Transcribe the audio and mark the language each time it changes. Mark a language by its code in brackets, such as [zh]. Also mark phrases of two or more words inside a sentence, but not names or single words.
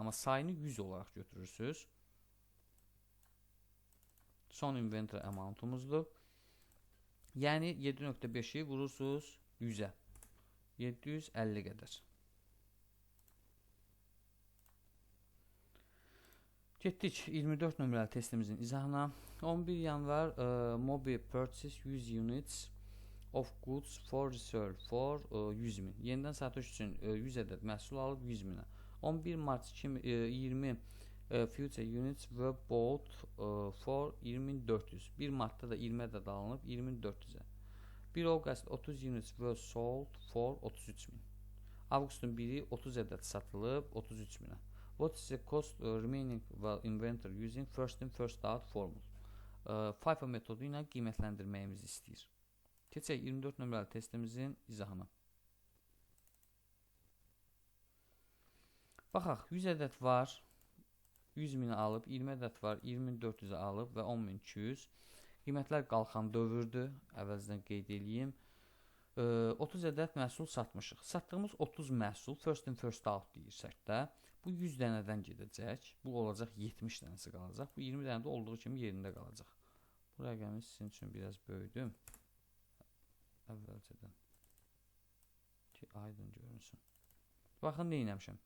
[az] Amma sayını 100 olaraq götürürsünüz. Son [en] inventory amountumuzdur. [az] Yəni 7.5-i vurursunuz 100-ə. 750 qədər. Getdik 24 nömrəli testimizin izahına. [en] 11 yanvar Mobi purchase 100 units of goods for resale for 100.000. [az] Yenidən satış üçün 100 ədəd məhsul alıb 100.000-ə. [en] 11 Mart 2020 future units were bought for 20.400. [az] 1 Martda da 20 ədəd alınıb 20.400-ə. [en] 1 August 30 units were sold for 33.000. [az] Avqustun 1-i 30 ədəd satılıb 33.000-ə. [en] What is the cost remaining inventory using first in first out formula? [az] FIFO metodu ilə qiymətləndirməyimizi istəyir. Keçək 24 nömrəli testimizin izahına. Baxaq, 100 ədəd var, 100.000-i alıb, 20 ədəd var, 20.400-ə alıb və 10.200. Qiymətlər qalxan dövrdür, əvvəlcədən qeyd edeyim. 30 ədəd məhsul satmışıq. Satdığımız 30 məhsul [en] first in first out [az] deyirsək də, bu 100 dənədən gedəcək. Bu olacaq 70 dənəsi qalacaq. Bu 20 dənədə olduğu kimi yerində qalacaq. Bu rəqəmi sizin üçün biraz böyüdüm. Əvvəlcədən. Ki, aydın görünsün. Baxın, nə etmişəm?